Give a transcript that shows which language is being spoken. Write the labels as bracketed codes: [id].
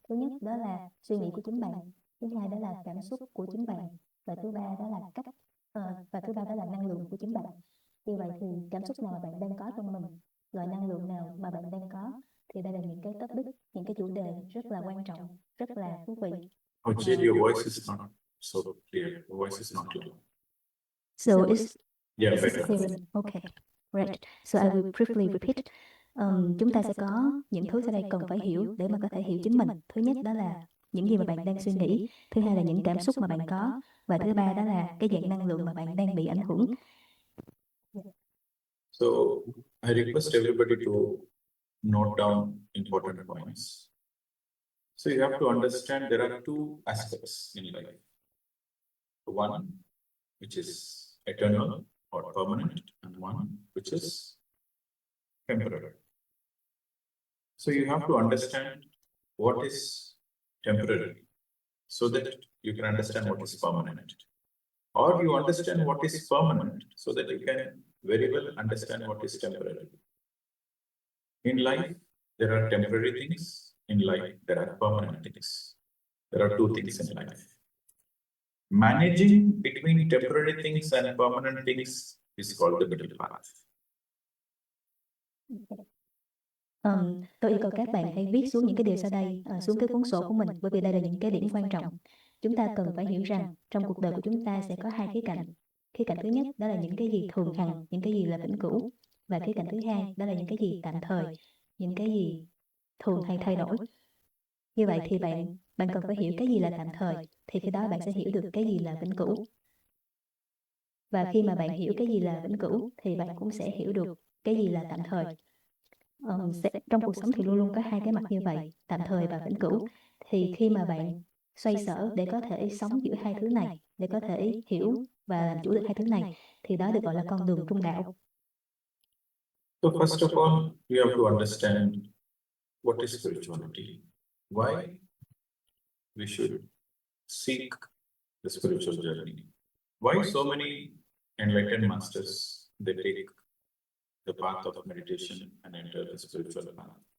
[vi] Thứ nhất đó là suy nghĩ của chính bạn, thứ hai đó là cảm xúc của chính bạn, và thứ ba đó là và thứ ba đó là năng lượng của chính bạn. Như vậy thì cảm xúc nào bạn đang có trong mình, loại năng lượng nào mà bạn đang có, thì đây là những cái topic, những cái chủ đề rất là quan trọng, rất là thú vị. [en] Oh, Jade, your voice is not so clear. Your voice is not clear. So it's better. Clear. Okay, right. So I will briefly repeat. [vi] Chúng ta sẽ có những thứ sau đây cần phải hiểu để mà có thể hiểu chính mình. Thứ nhất đó là những gì mà bạn đang suy nghĩ, thứ hai là những cảm xúc mà bạn có, và thứ ba đó là cái dạng năng lượng mà bạn đang bị ảnh hưởng. [en] So I request everybody to note down important points. So you have to understand there are two aspects in life. One which is eternal or permanent, and one which is temporary. So you have to understand what is temporary. so that you can understand what is permanent. Or you understand what is permanent so that you can very well understand what is temporary. In life, there are temporary things. In life, there are permanent things. There are two things in life. Managing between temporary things and permanent things is called the middle path. [vi] Tôi yêu cầu các bạn hãy viết xuống những cái điều sau đây xuống cái cuốn sổ của mình, bởi vì đây là những cái điểm quan trọng. Chúng ta cần phải hiểu rằng trong cuộc đời của chúng ta sẽ có hai khía cạnh. Khía cạnh thứ nhất đó là những cái gì thường hằng, những cái gì là vĩnh cửu. Và khía cạnh thứ hai đó là những cái gì tạm thời, những cái gì thường hay thay đổi. Như vậy thì bạn cần phải hiểu cái gì là tạm thời, thì khi đó bạn sẽ hiểu được cái gì là vĩnh cửu. Và khi mà bạn hiểu cái gì là vĩnh cửu thì bạn cũng sẽ hiểu được cái gì là tạm thời. Trong cuộc sống thì luôn luôn có hai cái mặt như vậy, tạm thời và vĩnh cửu. Thì khi mà bạn xoay sở để có thể sống giữa hai thứ này, để có thể hiểu và làm chủ được hai thứ này, thì đó được gọi là con đường trung đạo. [en] So first of all, you have to understand what is spirituality. Why we should seek the spiritual journey. Why so many enlightened masters, they take the path of meditation and enter the spiritual path.